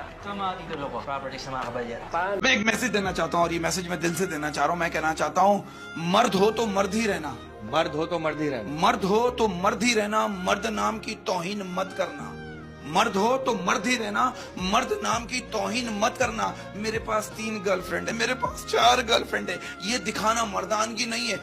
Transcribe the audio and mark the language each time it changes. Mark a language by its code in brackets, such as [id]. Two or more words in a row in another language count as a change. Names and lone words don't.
[tl] Sa mga titulo ko, properties na mga kabalyero. [hi] मैं एक मैसेज देना चाहता हूँ और ये मैसेज मैं दिल से देना चाह रहा हूँ। मैं कहना चाहता हूँ, मर्द हो तो मर्द ही रहना। मर्द हो तो मर्द ही रहना। मर्द हो तो मर्द ही रहना। मर्द नाम की तौहीन मत करना। मर्द हो तो मर्द ही रहना। मर्द नाम की तौहीन मत करना। मेरे पास 3 गर्लफ्रेंड है, मेरे पास 4 गर्लफ्रेंड है, ये दिखाना मर्दानगी नहीं है।